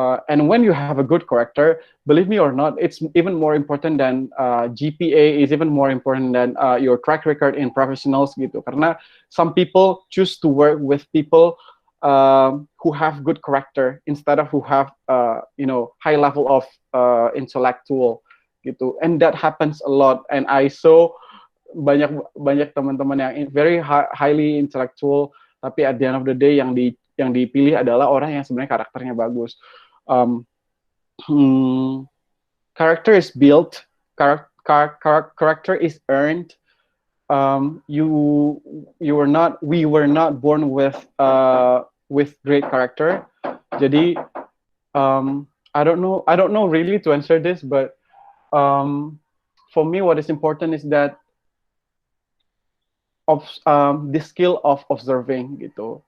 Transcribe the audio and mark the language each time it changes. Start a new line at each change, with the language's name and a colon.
English: And when you have a good character, believe me or not, it's even more important than GPA, is even more important than your track record in professionals gitu.
Indonesian: Karena
English: some people choose to work with people who have good character instead of who have high level of intellectual gitu. And that happens a lot. And I saw
Indonesian: banyak banyak teman-teman yang
English: very highly intellectual,
Indonesian: tapi
English: at the end of the day
Indonesian: yang dipilih adalah orang yang sebenarnya karakternya bagus.
English: um, Character is built, character is earned. We were not born with great character.
Indonesian: Jadi
English: I don't know really to answer this, but for me what is important is that the skill of observing gitu.